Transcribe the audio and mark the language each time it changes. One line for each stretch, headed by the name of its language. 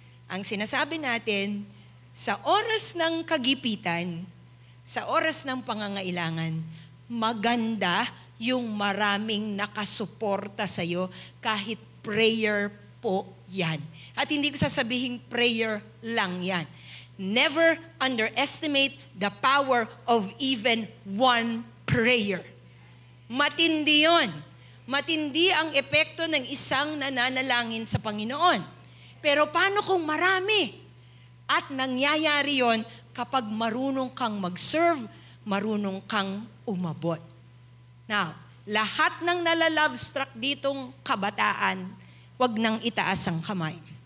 Filipino: Ang sinasabi natin, sa oras ng kagipitan, sa oras ng pangangailangan, maganda yung maraming nakasuporta sa'yo kahit prayer po yan. At hindi ko sasabihin prayer lang yan.
English: Never underestimate the power of even one prayer.
Filipino: Matindi yun. Matindi ang epekto ng isang nananalangin sa Panginoon. Pero paano kung marami? At nangyayari yon kapag marunong kang mag-serve, marunong kang umabot. Now, lahat ng nalalovestruck ditong kabataan, wag nang itaas ang kamay.